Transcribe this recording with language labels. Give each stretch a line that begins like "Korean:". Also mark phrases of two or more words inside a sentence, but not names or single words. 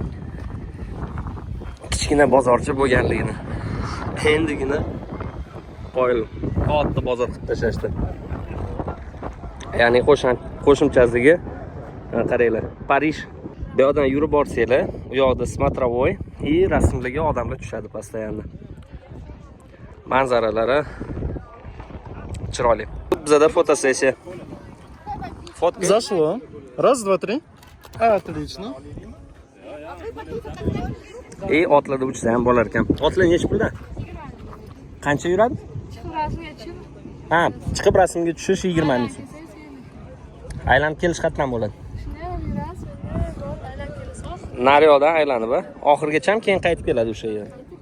Uzbek: Kichkina bozorchi bo'lganligini. Endigina katta bozor qilib tashlashdi. Ya'ni qo'shimchasiga qaranglar. Parij bu yoqdan yurib borsanglar, u yoqda
Russian: смотровой и
Uzbek: rasmlarga odamlar tushadi постоянно. Manzaralari chiroyli. Bizda fotosessiya.
Russian: Зашло. Раз, два, три. Отлично.
Uzbek: Otlarda uchsa ham bo'lar ekan. Otlar necha puldan? Qancha yuradi? Ha, chiqib rasmga tushish 20 ming. Aylanib kelish qatdan bo'ladi? Naryoqdan aylanib, oxirigacha ham keyin qaytib keladi o'sha yerga.